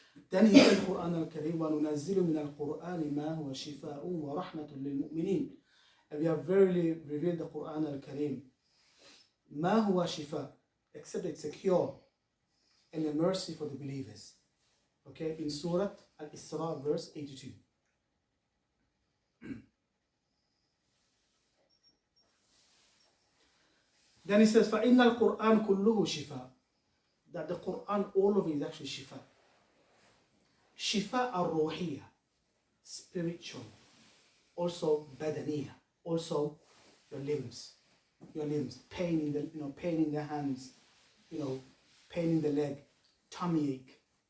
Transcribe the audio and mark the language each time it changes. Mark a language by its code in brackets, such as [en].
[en] Then he said, [ar] Quran-al-kareem, وَنُنَزِّلُ مِنَ الْقُرْآنِ مَا هُوَ شِفَاءٌ وَرَحْمَةٌ لِلْمُؤْمِنِينَ. [en] And we have verily revealed the Quran-al-kareem. [ar] مَا هُوَ شِفَاءٌ, [en] except it's a cure and a mercy for the believers. Okay, in Surah Al-Isra, verse 82. Then he says, [ar] فَإِنَّ الْقُرْآنَ كُلُّهُ شِفَاءٌ. [en] That the Quran, all of it is actually shifa. Shifa al-ruhiyya, spiritual. Also badaniya, also your limbs. Pain in the, pain in the hands, pain in the leg, tummy ache.